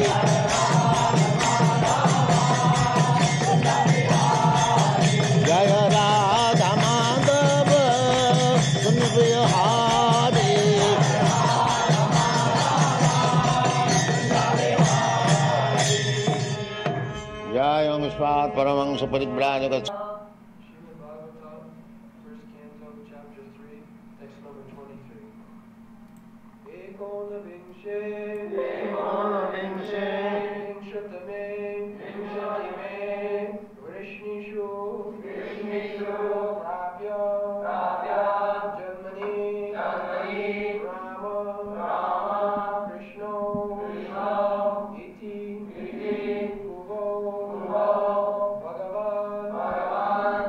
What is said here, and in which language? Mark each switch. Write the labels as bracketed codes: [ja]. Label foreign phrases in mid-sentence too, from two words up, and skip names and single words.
[sa] जय राधा माधव कुंज बिहारी जय ओम स्वात् परमहंस परिव्राजक [en] Srimad Bhagavatam, first canto, chapter 3, text number 23. [sa] एकोनविंशे विंशतिमे वृष्णिषु प्राप्य जन्मनी राम कृष्ण इति भगवान्,